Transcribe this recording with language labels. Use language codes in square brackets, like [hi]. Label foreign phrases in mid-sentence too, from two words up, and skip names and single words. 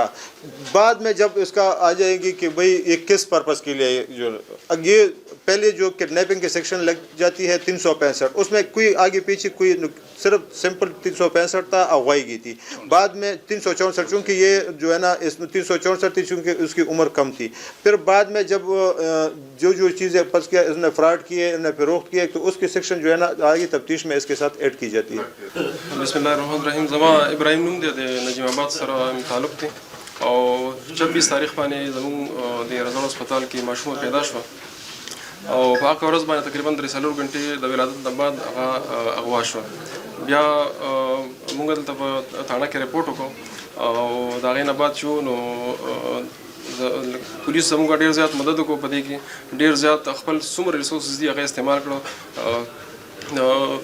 [ur] بعد میں جب اس کا آ جائے گی کہ بھئی یہ کس پرپس کے لیے، جو یہ پہلے جو کڈنیپنگ کے سیکشن لگ جاتی ہے 365، اس میں کوئی آگے پیچھے کوئی صرف سمپل 365 تھا، اغوائی کی تھی۔ بعد میں 364، چونکہ یہ جو ہے نا اس میں 364 تھی چونکہ اس کی عمر کم تھی۔ پھر بعد میں جب جو چیزیں پس کیا اس نے فراڈ کیے، اس نے فروخت کیے، تو اس کی سیکشن جو ہے نا آگے تفتیش میں اس کے ساتھ ایڈ کی جاتی ہے۔ [ar] بسم اللہ الرحمن الرحیم۔ [ps] زما ابراہیم نوم دی نجیم آباد سره تعلق دی او 26 تاریخ باندې زموږ د رضا هسپتال کې ماشومه پیدا شوه او په هغه ورځ باندې تقریبا 3 غنټې د ولادت نه بعد هغه اغوا شوه۔ بیا موږ دلته په تھانه کې رپورټ وکړو او د هغې نه بعد چې نو پولیس زموږ ډېر زیات مدد وکړو، په دې کې ډېر زیات خپل څومره ریسورسز دي هغه استعمال کړو۔